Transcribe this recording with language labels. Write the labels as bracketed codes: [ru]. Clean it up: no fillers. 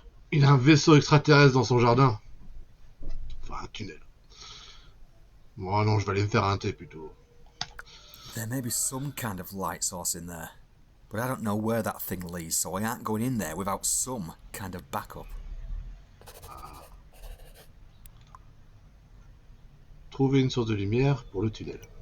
[fr] Il a un vaisseau extraterrestre dans son jardin. Enfin, un tunnel. Bon, non, je vais aller me faire un thé plutôt. [en] There may be some kind of light source in there, but I don't know where that thing leads, so I aren't going in there without some kind of backup. [fr] Trouver une source de lumière pour le tunnel.